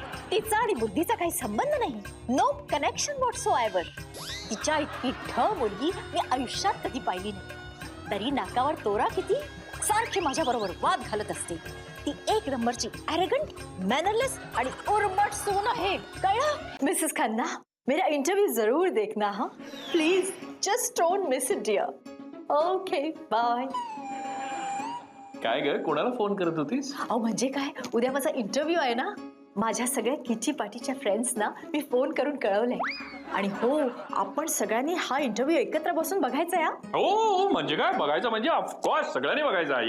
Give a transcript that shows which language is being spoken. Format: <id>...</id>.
<mr>तिचा आणि बुद्धीचा काही संबंध नाही.</mr> <en>No connection whatsoever.</en> <mr>तिच्या इतकी ढ मुलगी मी आयुष्यात कधी पाहिली नाही. तरी नाकावर तोरा किती, सारखी माझ्या बरोबर वाद घालत असते. ती एक नंबरची ॲरोगंट, मॅनरलेस आणि उर्मट सून आहे. कळलं?</mr> <hi>मिसेस खन्ना, मेरा इंटरव्यू जरूर देखना. हाँ</hi> <en>Please, just don't miss it dear. Okay bye.</en> <mr>काय ग, कोणाला फोन करत होतीस? अहो म्हणजे काय, उद्या माझा इंटरव्ह्यू आहे ना. माझ्या सगळ्या किची पाटीच्या फ्रेंड्सना मी फोन करून कळवलंय. आणि हो, आपण सगळ्यांनी हा इंटरव्ह्यू एकत्र बसून बघायचा या. हो म्हणजे काय बघायचं, म्हणजे ऑफकोर्स सगळ्यांनी बघायचा.</mr>